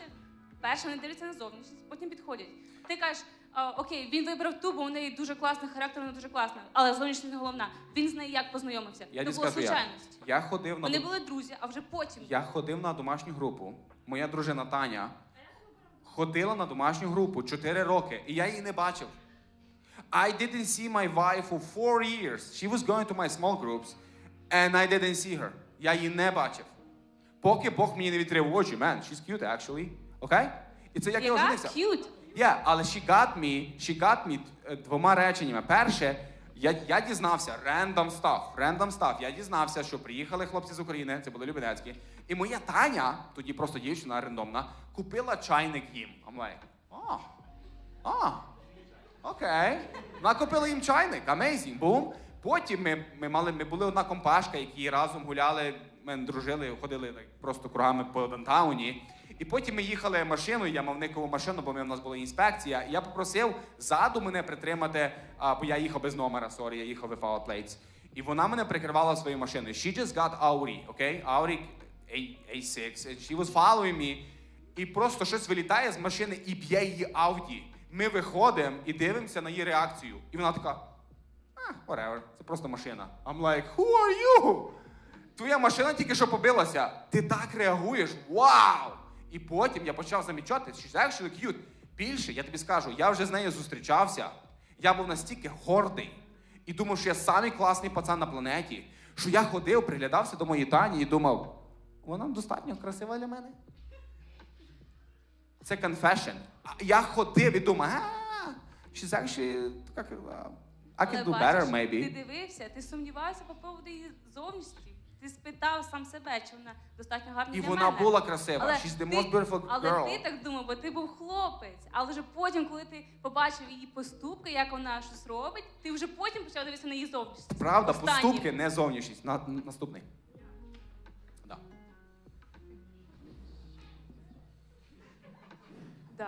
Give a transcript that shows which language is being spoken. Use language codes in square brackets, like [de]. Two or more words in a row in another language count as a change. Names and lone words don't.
[uk] Перше, вони дивляться на зовнішність, потім підходять. Ти кажеш, окей, він вибрав ту, бо в неї дуже класний характер, вона дуже класна, але зовнішність не головна. Він з нею як познайомився? Я Це тобі була скажу, случайність. я ходив на... Вони були друзі, а вже потім. Я ходив на домашню групу. Моя дружина Таня ходила на домашню групу 4 роки, і я її не бачив. [en] I didn't see my wife for 4 years. She was going to my small groups, and I didn't see her. [uk] Я її не бачив. Поки Бог мені не відкрив очі. [en] Man, she's cute, actually. [uk] Okay? І це як я оженився. [en] Cute? Yeah, але she got me [uk] двома реченнями. Перше, я дізнався, [en] random stuff. [uk] Я дізнався, що приїхали хлопці з України, це були Любенецькі, і моя Таня, тоді просто дівчина рандомна, купила чайник їм. [en] I'm like, [uk] окей. Вона купила їм чайник, [en] amazing, boom. [uk] Потім ми були одна компашка, які разом гуляли, ми дружили, ходили просто кругами по Дантауні. І потім ми їхали машиною, я мав никову машину, бо в нас була інспекція. І я попросив ззаду мене притримати, бо я їхав без номера, я їхав [en] without plates. [uk] І вона мене прикривала своєю машиною. [en] She just got Audi, okay? Audi A6, and she was following me. [uk] І просто щось вилітає з машини і б'є її Audi. Ми виходимо і дивимося на її реакцію. І вона така, whatever, це просто машина. [en] I'm like, who are you? [uk] Твоя машина тільки що побилася. Ти так реагуєш, вау! І потім я почав замічати, що [en] she's actually cute. [uk] Більше, я тобі скажу, я вже з нею зустрічався. Я був настільки гордий і думав, що я самий класний пацан на планеті, що я ходив, приглядався до моєї Тані і думав, вона достатньо красива для мене. Це confession. Я ходив і думав, [en] she's actually, I could do better, maybe. [uk] Ти дивився, ти сумнівався по поводу її зовнішності. Ти спитав сам себе, чи вона достатньо гарна для мене. І вона була красива. [en] She's the most beautiful girl. [uk] Але ти так думав, бо ти був хлопець. Але вже потім, коли ти побачив її поступки, як вона щось робить, ти вже потім почав дивитися на її зовнішність. Правда, Останнє. поступки, не зовнішність. Наступний. Да. Да.